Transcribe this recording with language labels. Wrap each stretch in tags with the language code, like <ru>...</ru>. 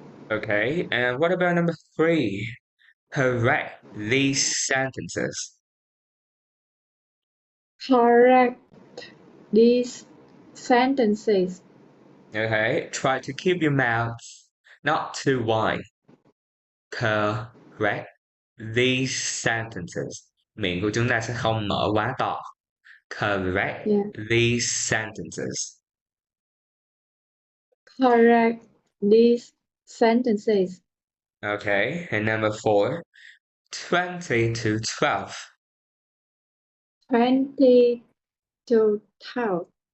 <en>Okay, and what about number 3? Correct these sentences. Correct these sentences. Okay, try to keep your mouth not too wide. Correct these sentences.</en> <vi>Miệng của chúng ta sẽ không mở quá to.</vi> <en>Correct Yeah. these sentences. Correct these sentences. Okay, and number 4, 20 to 12. 20 to 12.</en>